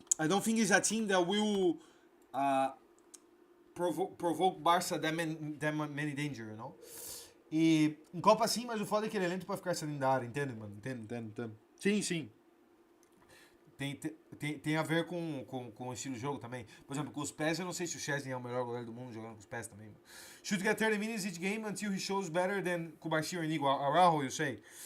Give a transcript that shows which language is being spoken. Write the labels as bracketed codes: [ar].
[en] I don't think it's a team that will provoke Barca that many danger, you know? [pt] E em Copa sim, mas o foda é que ele é lento pra ficar saindo da área, entende, mano? Entende. Sim. Tem a ver com o estilo de jogo também. Por exemplo, com os pés, eu não sei se o Chesney é o melhor goleiro do mundo jogando com os pés também, mano. [en] Should get 30 minutes each game until he shows better than Kubarsi or Inigo. Araujo, you say?